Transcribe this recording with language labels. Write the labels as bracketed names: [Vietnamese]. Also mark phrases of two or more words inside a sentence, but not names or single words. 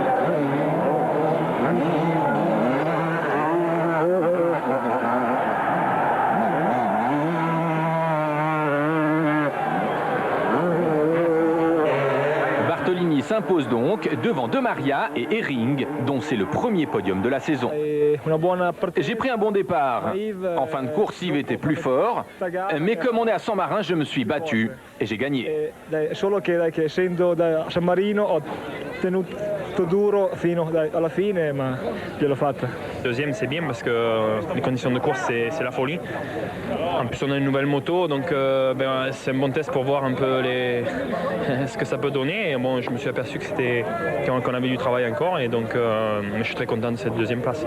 [French] Bartolini s'impose donc devant De Maria et Hering, dont c'est le premier podium de la saison. J'ai pris un bon départ. En fin de course, Yves était plus fort, mais comme on est à Saint-Marin, je me suis battu et j'ai gagné. [Italian] molto duro fino alla fine, ma ce l'ho fatta. [French] Deuxième, c'est bien parce que les conditions de course, c'est la folie. En plus, on a une nouvelle moto, donc c'est un bon test pour voir un peu ce que ça peut donner. Et bon, je me suis aperçu qu'on avait du travail encore, et donc je suis très content de cette deuxième place.